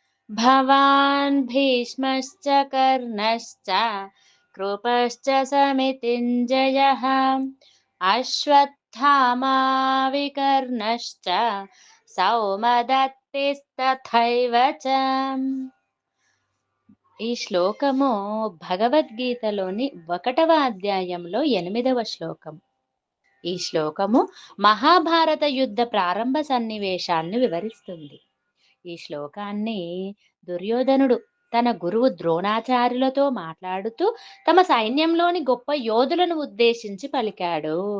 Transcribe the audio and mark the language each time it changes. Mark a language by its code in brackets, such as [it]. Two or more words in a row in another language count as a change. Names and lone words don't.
[sa] भवान् भीष्मश्च कर्णश्च कृपश्च समितिञ्जयः अश्वत्थामा विकर्णश्च सौमदत्तिस्तथैव च. [te] ఈ శ్లోకము భగవద్గీతలోని 1వ అధ్యాయంలో 8వ శ్లోకం. ఈ శ్లోకము మహాభారత యుద్ధ ప్రారంభ సన్నివేశాన్ని వివరిస్తుంది. ఈ శ్లోకాన్ని దుర్యోధనుడు తన గురువు ద్రోణాచార్యులతో మాట్లాడుతూ తమ సైన్యంలోని గొప్ప యోధులను ఉద్దేశించి పలికాడు.